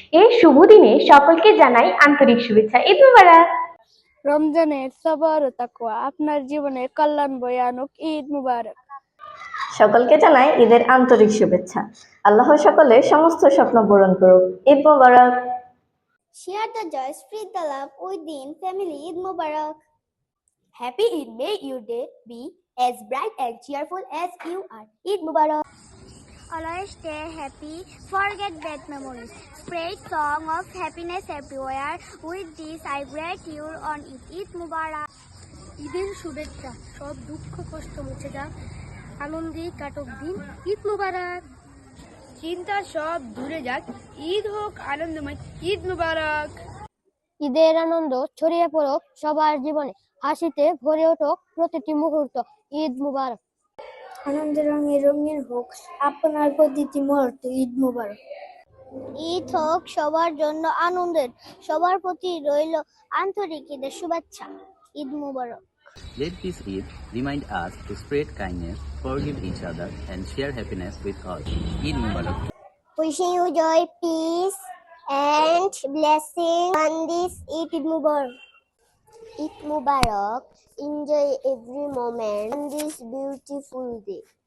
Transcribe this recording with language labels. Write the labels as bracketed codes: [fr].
[bn] এই শুভ দিনে সকলকে জানাই আন্তরিক শুভেচ্ছা। ঈদ মুবারক। রমজানের সবর ও তাকওয়া আপনার জীবনে কল্যাণ বয়ে আনুক। ঈদ মুবারক। সকলকে জানাই ঈদের আন্তরিক শুভেচ্ছা। আল্লাহ সকলের সমস্ত স্বপ্ন পূরণ করুক। ঈদ মুবারক। [en] Share the joy, spread the love within family. Eid Mubarak. Happy Eid. May your day be as bright and cheerful as you are. Eid Mubarak. Always stay happy, forget bad memories. Spread song of happiness everywhere. With this, I greet you on Eid Mubarak. [bn] ঈদের শুভেচ্ছা, সব দুঃখ কষ্ট মুছে যাক, আনন্দে কাটক দিন, ঈদ মুবারক। চিন্তা সব দূরে যাক, ঈদ হোক আনন্দময়, ঈদ মুবারক। ঈদের আনন্দ ছড়িয়ে পড়ুক সবার জীবনে, হাসিতে ভরে উঠুক প্রতিটি মুহূর্ত, ঈদ মুবারক। আনন্দের রঙে রঙিন হোক আপনার প্রতিটি মুহূর্ত। ঈদ মুবারক। ঈদ হোক সবার জন্য আনন্দের, সবার প্রতি রইল আন্তরিক ঈদের শুভেচ্ছা, ঈদ মুবারক। [en] Let this Eid remind us to spread kindness, forgive each other, and share happiness with all. Eid Mubarak. Wishing you joy, peace, and blessing on this Eid Mubarak. Eid Mubarak. Enjoy every moment on this beautiful day.